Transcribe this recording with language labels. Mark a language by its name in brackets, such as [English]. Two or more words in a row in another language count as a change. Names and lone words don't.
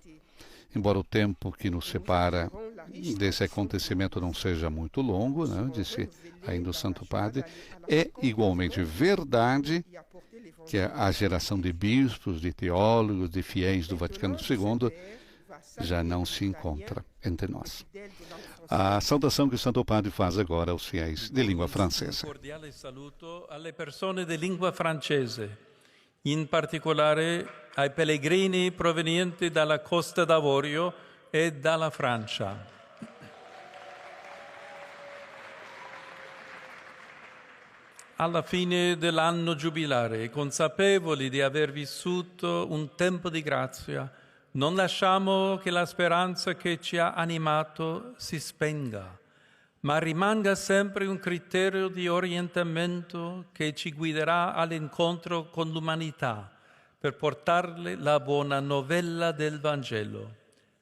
[Portuguese] Embora o tempo que nos separa desse acontecimento não seja muito longo, disse ainda o Santo Padre, é igualmente verdade que a geração de bispos, de teólogos, de fiéis do Vaticano II já não se encontra entre nós. A saudação que o Santo Padre faz agora aos fiéis de língua francesa. [Italian] Cordiale saluto alle persone di lingua francese, in particolare ai pellegrini provenienti dalla Costa d'Avorio e dalla Francia. Alla fine dell'anno giubilare, consapevoli di aver vissuto un tempo di grazia, non lasciamo che la speranza che ci ha animato si spenga, ma rimanga sempre un criterio di orientamento che ci guiderà all'incontro con l'umanità per portarle la buona novella del Vangelo.